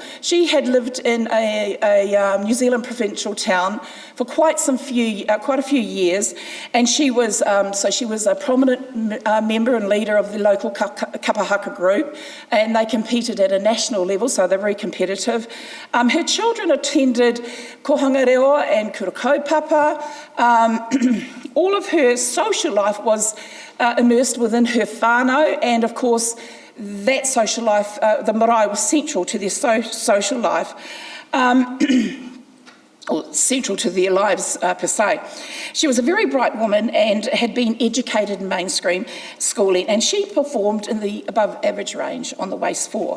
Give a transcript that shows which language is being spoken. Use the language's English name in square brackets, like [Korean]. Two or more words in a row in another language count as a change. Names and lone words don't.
[English] She had lived in a New Zealand provincial town for quite a few years, and she was a prominent member and leader of the local kapahaka group, and they competed at a national level, so they're very competitive. Her children attended [Māori] kohanga reo [English] and [Māori] kura kaupapa. [English] All of her social life was immersed within her whānau, and of course that social life, the marae, was central to their social life, or central to their lives per se. She was a very bright woman and had been educated in mainstream schooling, and she performed in the above average range on the WACE-4.